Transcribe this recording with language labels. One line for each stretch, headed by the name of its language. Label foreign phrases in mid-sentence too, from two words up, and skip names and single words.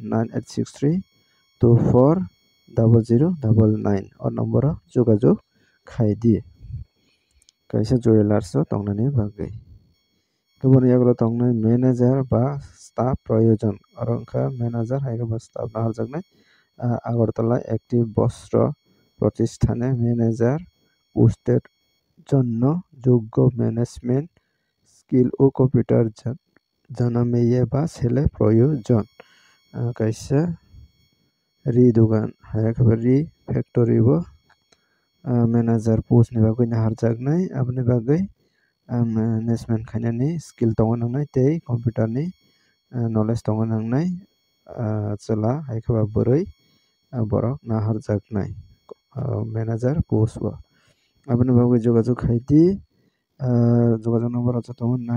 Kok Borok: 9863240099 o number o jogajog khaidi kaisa jewelers o tongnani bagui keboni yagulo tongnai manager ba staff proyojon aro wngkha manager haikhe staff no harjaknai Agartala
Bangla: একটি বস্ত্র প্রতিষ্ঠানে ম্যানেজার পোস্টের জন্য যোগ্য ম্যানেজমেন্ট স্কিল ও কম্পিউটার জানা মেয়ে বা ছেলে প্রয়োজন
Kok Borok: kaisa ri dogan haikhe ri factory bo manager post ni bagui harjaknai aboni bagui management khainani skill tongo nangnai tei computer ni knowledge tongo nangnai chela haikhe bwrui borok naharjaknai manager post o aboni bagui jogajog khaidi jogajog number achha tongo